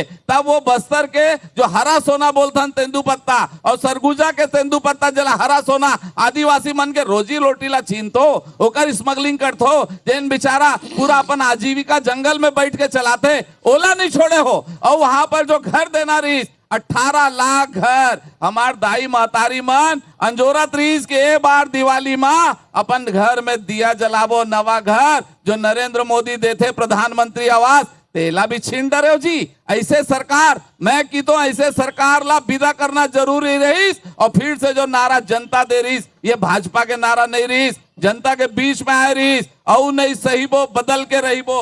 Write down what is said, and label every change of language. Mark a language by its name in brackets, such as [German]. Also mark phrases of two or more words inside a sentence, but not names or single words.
[Chhattisgarhi] तब वो बस्तर के जो हरा सोना बोलथन तेंदूपत्ता और सरगुजा के तेंदूपत्ता जला हरा सोना आदिवासी मन के रोजी रोटी ला छीनतो ओकर स्मगलिंग करतो जेन बेचारा पूरा अपन आजीविका जंगल में बैठ के चलाते ओला नहीं छोड़े हो और वहां वहां पर जो घर देना रही 18 लाख घर हमार दाई महतारी मन अंजोरा त्रीज के एक बार दिवाली माँ अपन घर में दिया जलावो नवा घर जो नरेंद्र मोदी देते प्रधानमंत्री आवास तेला भी छीन डरे हो जी। ऐसे सरकार मैं की तो ऐसे सरकार ला विदा करना जरूरी रही और फिर से जो नारा जनता दे रही ये भाजपा के नारा नहीं रही जनता के बीच में आए रही और नहीं सही वो बदल के रही वो।